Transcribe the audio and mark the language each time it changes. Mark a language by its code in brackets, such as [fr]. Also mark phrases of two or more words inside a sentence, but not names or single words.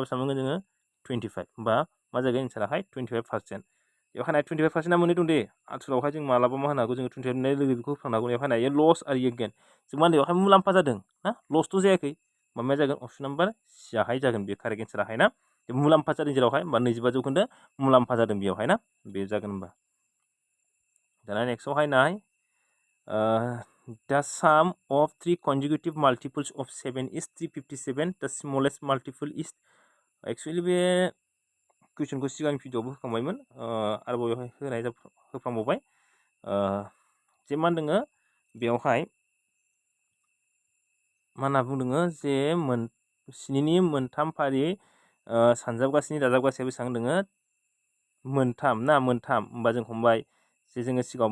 [brx] बेसेबां मोनगोन जोङो 25 होमबा मा जागोन एन्साराहाय 25% बेवहाय नाय 25% मोननै दं दे आथिखालावहाय जों मालाबा मा होनो हागौ जोङो 25 मोननाय लोगो बेखौ होफ्लांनो हागौ बेवहाय नायो लस आरो इयो गेन जों मा होनो बेवहाय मुलाम्फा जादों ना लसथ' जायाखै मा जागोन [en] option number [brx] सियाहाय जागोन बे [en] correct answer [brx] ना मुलाम्फा जादों जेरावहाय होमबा 25 जौखोन्दो मुलाम्फा जादों बेयावहाय ना बे जागोन होमबा दाना नेक्स्टआवहाय नाय [en] the sum of 3 consecutive multiples of 7 is 357 the smallest multiple is [brx] एक्चुअलि बे कुइसनखौ सिगांनि भिडिअआवबो होखांबायमोन आरोबाव बेवहाय होनाय होफ्रामबावबाय जे मा होनदोङो बेवहाय मा होनना बुंदोङो जे 7नि मोनथाम फारि सानजाबगासिनि दाजाबगासिया बेसेबां दोङो मोनथाम होमबा जों हमबाय जे जोङो सिगाङाव